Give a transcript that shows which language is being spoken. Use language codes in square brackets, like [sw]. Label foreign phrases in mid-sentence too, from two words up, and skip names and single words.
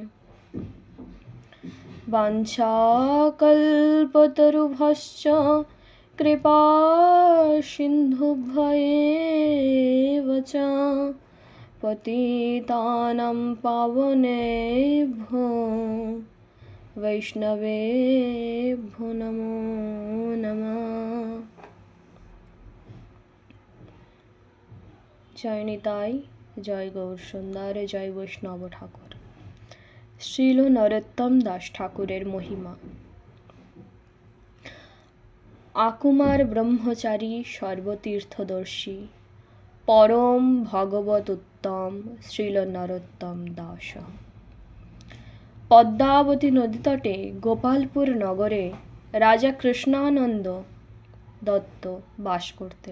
[sa] वाञ्छाकल्पतरुभ्यश्च कृपा सिन्धुभ्येव च पतितानां पावनेभ्यो वैष्णवेभ्यो नमो नमः। [bn] জয় নিতাই, জয় গৌর সুন্দর, জয় বৈষ্ণব ঠাকুর। শ্রীল নরোত্তম দাস ঠাকুরের মহিমা। আকুমার ব্রহ্মচারী সর্বতীর্থদর্শী পরম ভগবত উত্তম শ্রীল নরোত্তম দাস পদ্মাবতী নদীতটে গোপালপুর নগরে রাজা কৃষ্ণানন্দ দত্ত বাস করতেন।